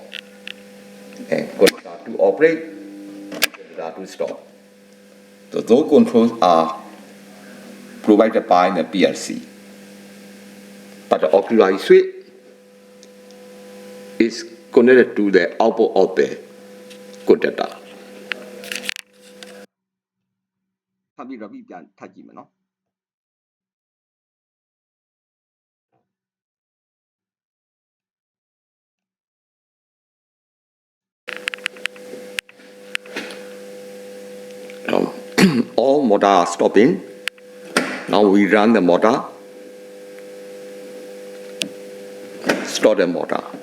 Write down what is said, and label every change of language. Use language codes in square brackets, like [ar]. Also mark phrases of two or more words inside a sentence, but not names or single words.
[en] And contactor 2 operate, contactor 2 stop. So those controls are provided by the PLC. But the auxiliary switch is connected to the output of the contactor. [my] ထပ်ပြီးတော့ပြန်ထပ်ကြည့်မယ်နော် [en] All motor are stopping. Now we run the motor. Start the motor.